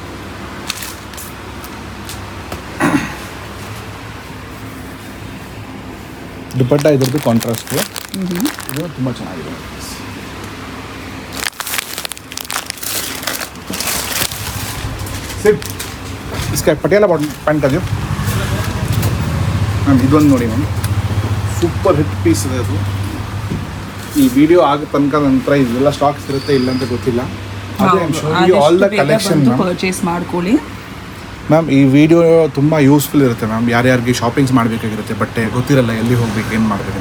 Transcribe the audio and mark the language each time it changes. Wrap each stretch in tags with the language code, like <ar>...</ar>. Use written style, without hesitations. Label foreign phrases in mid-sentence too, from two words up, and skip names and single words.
<kn>ದುಪ್ಪಟ್ಟ ಇದ್ರದ್ದು ಕಾಂಟ್ರಾಸ್ಟ್. ಇದು ತುಂಬ ಚೆನ್ನಾಗಿದೆ. ಸಿಟ್</kn> <hi>इसका पटियाला पैंट का जो मैम</hi> <kn>ಇದೊಂದು ನೋಡಿ ಮ್ಯಾಮ್,</kn> <en>super hit piece</en> <kn>ಇದೆ ಅದು. ಈ ವಿಡಿಯೋ ಆಗ ತನಕ ನಂತರ ಇದೆಲ್ಲ ಸ್ಟಾಕ್ಸ್ ಇರುತ್ತೆ ಇಲ್ಲ ಅಂತ ಗೊತ್ತಿಲ್ಲ.</kn> <en>all the collection</en> <kn>ಪರ್ಚೇಸ್ ಮಾಡ್ಕೊಳ್ಳಿ ಮ್ಯಾಮ್. ಈ ವಿಡಿಯೋ ತುಂಬ ಯೂಸ್ಫುಲ್ ಇರುತ್ತೆ ಮ್ಯಾಮ್. ಯಾರ್ಯಾರಿಗೆ ಶಾಪಿಂಗ್ಸ್ ಮಾಡಬೇಕಾಗಿರುತ್ತೆ, ಬಟ್ಟೆ ಗೊತ್ತಿರಲ್ಲ ಎಲ್ಲಿ ಹೋಗ್ಬೇಕು, ಏನು ಮಾಡಬೇಕಂತ.</kn>